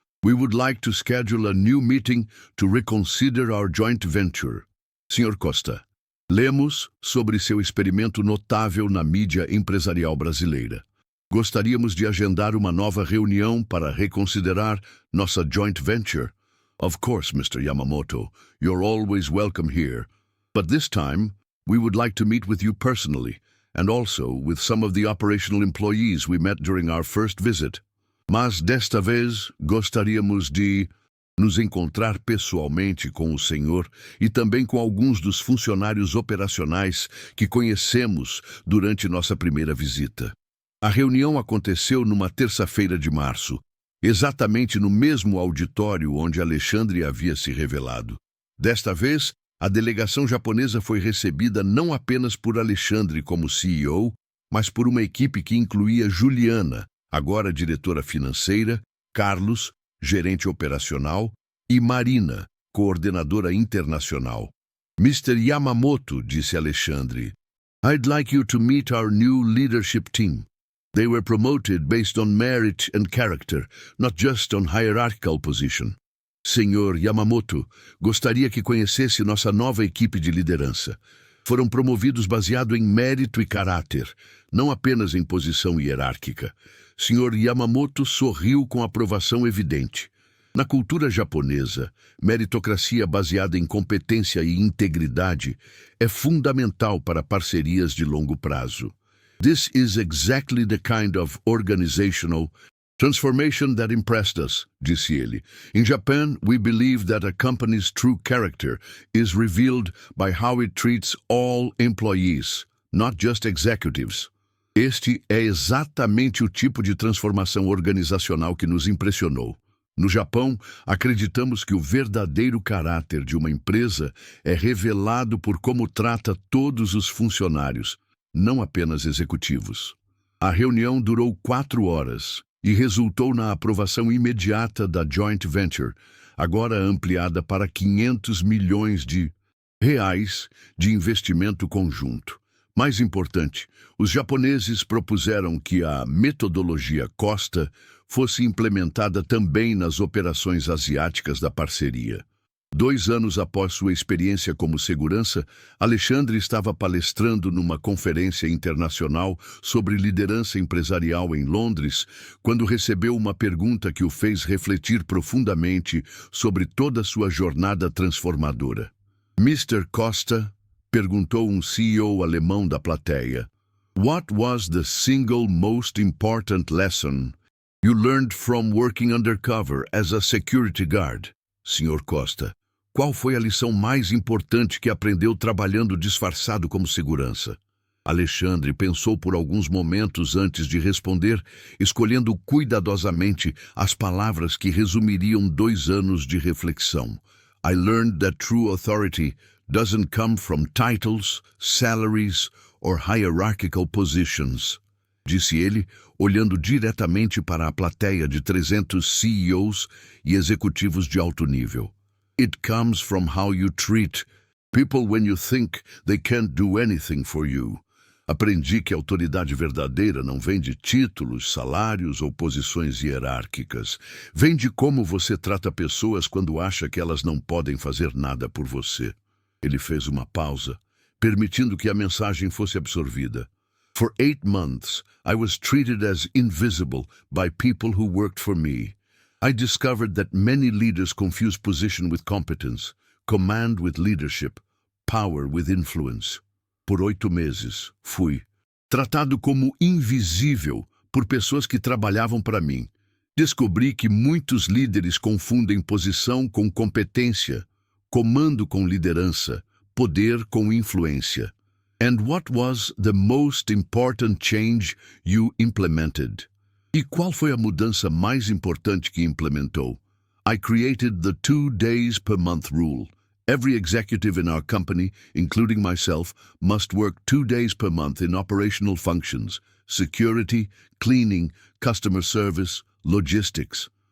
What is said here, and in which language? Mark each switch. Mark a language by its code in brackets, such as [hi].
[en] We would like to schedule a new meeting to reconsider our joint venture. [pt] Sr. Costa, lemos sobre seu experimento notável na mídia empresarial brasileira. Gostaríamos de agendar uma nova reunião para reconsiderar nossa joint venture. [en] Of course, Mr. Yamamoto, you're always welcome here. But this time, we would like to meet with you personally, and also with some of the operational employees we met during our first visit. [pt] Mas desta vez, gostaríamos de nos encontrar pessoalmente com o senhor e também com alguns dos funcionários operacionais que conhecemos durante nossa primeira visita. A reunião aconteceu numa terça-feira de março, exatamente no mesmo auditório onde Alexandre havia se revelado. Desta vez, a delegação japonesa foi recebida não apenas por Alexandre como CEO, mas por uma equipe que incluía Juliana, agora diretora financeira, Carlos, gerente operacional, e Marina, coordenadora internacional. [en] Mr. Yamamoto, [pt] disse Alexandre, [en] I'd like you to meet our new leadership team. They were promoted based on merit and character, not just on hierarchical position. [pt] Senhor Yamamoto, gostaria que conhecesse nossa nova equipe de liderança. Foram promovidos baseado em mérito e caráter, não apenas em posição hierárquica. Sr. Yamamoto sorriu com aprovação evidente. Na cultura japonesa, meritocracia baseada em competência e integridade é fundamental para parcerias de longo prazo. [en] This is exactly the kind of organizational transformation that impressed us, [pt] disse ele. [en] In Japan, we believe that a company's true character is revealed by how it treats all employees, not just executives. [pt] Este é exatamente o tipo de transformação organizacional que nos impressionou. No Japão, acreditamos que o verdadeiro caráter de uma empresa é revelado por como trata todos os funcionários, não apenas executivos. A reunião durou 4 horas e resultou na aprovação imediata da joint venture, agora ampliada para 500 milhões de reais de investimento conjunto. Mais importante, os japoneses propuseram que a metodologia Costa fosse implementada também nas operações asiáticas da parceria. 2 anos após sua experiência como segurança, Alexandre estava palestrando numa conferência internacional sobre liderança empresarial em Londres, quando recebeu uma pergunta que o fez refletir profundamente sobre toda sua jornada transformadora. [en] Mr. Costa, [pt] perguntou um CEO alemão da plateia, [en] What was the single most important lesson you learned from working undercover as a security guard? [pt] Sr. Costa, qual foi a lição mais importante que aprendeu trabalhando disfarçado como segurança? Alexandre pensou por alguns momentos antes de responder, escolhendo cuidadosamente as palavras que resumiriam 2 anos de reflexão. [en] I learned that true authority doesn't come from titles, salaries or hierarchical positions, [pt] disse ele, olhando diretamente para a plateia de 300 CEOs e executivos de alto nível. [en] It comes from how you treat people when you think they can't do anything for you. [pt] Aprendi que a autoridade verdadeira não vem de títulos, salários ou posições hierárquicas. Vem de como você trata pessoas quando acha que elas não podem fazer nada por você. Ele fez uma pausa, permitindo que a mensagem fosse absorvida. [en] For 8 months, I was treated as invisible by people who worked for me. I discovered that many leaders confuse position with competence, command with leadership, power with influence. [pt] Por 8 meses, fui tratado como invisível por pessoas que trabalhavam para mim. Descobri que muitos líderes confundem posição com competência, comando com liderança, poder com influência. [en] And what was the most important change you implemented? [pt] E qual foi a mudança mais importante que implementou? [en] I created the 2 days per month rule. Every executive in our company, including myself, must work 2 days per month in operational functions, security, cleaning, customer service, logistics.